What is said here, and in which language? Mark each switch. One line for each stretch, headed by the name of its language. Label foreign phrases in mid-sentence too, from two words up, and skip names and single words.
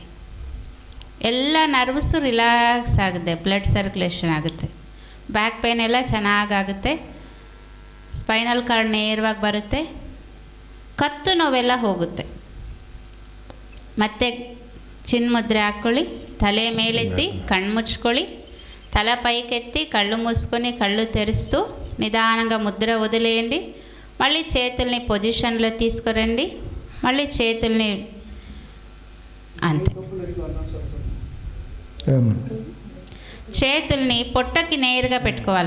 Kannada: ಎಲ್ಲ ನರ್ವ್ಸು ರಿಲ್ಯಾಕ್ಸ್ ಆಗುತ್ತೆ, ಬ್ಲಡ್ ಸರ್ಕ್ಯುಲೇಷನ್ ಆಗುತ್ತೆ, ಬ್ಯಾಕ್ ಪೇನ್ ಎಲ್ಲ ಚೆನ್ನಾಗಾಗುತ್ತೆ, ಸ್ಪೈನಲ್ ಕಾರ್ಡ್ ನೇರವಾಗಿ ಬರುತ್ತೆ, ಕತ್ತು ನೋವೆಲ್ಲ ಹೋಗುತ್ತೆ. ಮತ್ತೆ ಚಿನ್ಮುದ್ರೆ ಹಾಕ್ಕೊಳ್ಳಿ, ತಲೆ ಮೇಲೆತ್ತಿ, ಕಣ್ಣು ಮುಚ್ಕೊಳ್ಳಿ,
Telugu: తల పైకెత్తి కళ్ళు మూసుకొని కళ్ళు తెరుస్తూ నిదానంగా ముద్ర వదిలేయండి. మళ్ళీ చేతుల్ని పొజిషన్లో తీసుకురండి. మళ్ళీ చేతుల్ని అంతే, చేతుల్ని పొట్టకి నేరుగా పెట్టుకోవాలా.